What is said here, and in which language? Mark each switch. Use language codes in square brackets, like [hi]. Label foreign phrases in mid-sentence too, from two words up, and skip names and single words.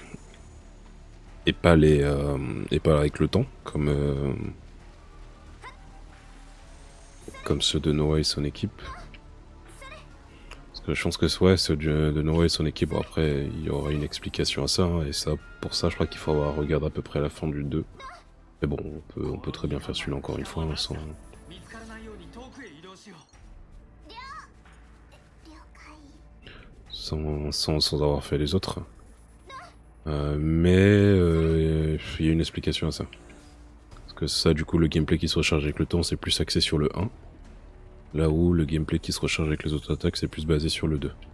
[fr] Et pas avec le temps, comme ceux de Noah et son équipe. Parce que je pense que ouais, ceux de Noah et son équipe, bon, après il y aura une explication à ça, hein, et ça, pour ça je crois qu'il faut avoir regardé à peu près la fin du 2. Mais bon, on peut très bien faire celui-là encore une fois, hein, [ja] 見つからないように遠くへ移動しよう。了解。 [fr] sans avoir fait les autres. Mais il y a une explication à ça. Parce que ça, du coup, le gameplay qui se recharge avec le temps, c'est plus axé sur le 1. Là où le gameplay qui se recharge avec les autres attaques, c'est plus basé sur le 2.